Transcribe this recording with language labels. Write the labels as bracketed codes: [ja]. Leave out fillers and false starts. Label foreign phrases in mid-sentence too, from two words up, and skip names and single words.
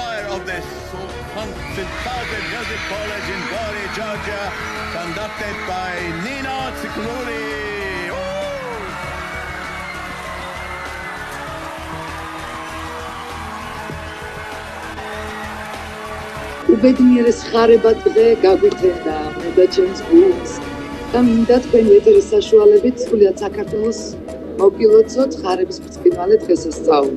[en] of the Sultan Music College in Gori, Georgia, conducted by Nino Tsikluri. [ka] უბედნიერეს ხარება დღე გაგვითენდა მე და ჩემს გულს და მინდა თქვენი ეთერის საშუალებით სრულიად საქართველოს მოგილოცოთ ხარების ბრწყინვალე დღესასწაული.